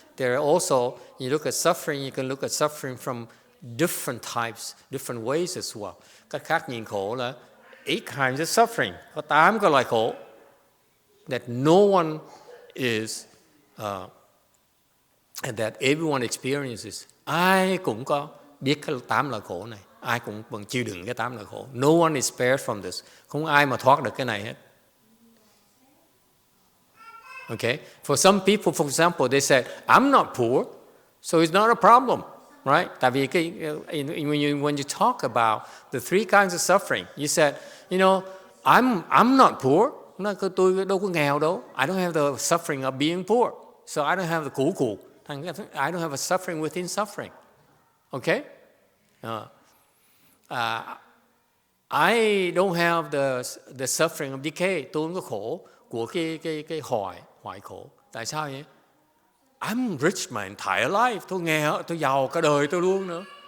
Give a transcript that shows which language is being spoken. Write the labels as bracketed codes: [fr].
[en] There are also, you look at suffering, you can look at suffering from different types, different ways as well. [vi] Cách khác nhìn khổ là [en] 8 kinds of suffering. [vi] Có 8 cái loại khổ [en] that no one is, that everyone experiences. [vi] Ai cũng có biết cái 8 loại khổ này. Ai cũng vẫn chịu đựng cái 8 loại khổ. [en] No one is spared from this. [vi] Không ai mà thoát được cái này hết. [en] Okay? For some people, for example, they said, I'm not poor, so it's not a problem. Right? [vi] Tại vì [en] when you talk about the 3 kinds of suffering, you said, you know, I'm not poor. [vi] Tôi đâu có nghèo đâu. [en] I don't have the suffering of being poor. So I don't have the苦. I don't have a suffering within suffering. Okay? I don't have the suffering of decay. [vi] Tôi không có khổ của cái hoại khổ. Tại sao vậy? [en] I'm rich my entire life. [vi] Tôi nghèo, tôi giàu cả đời tôi luôn nữa.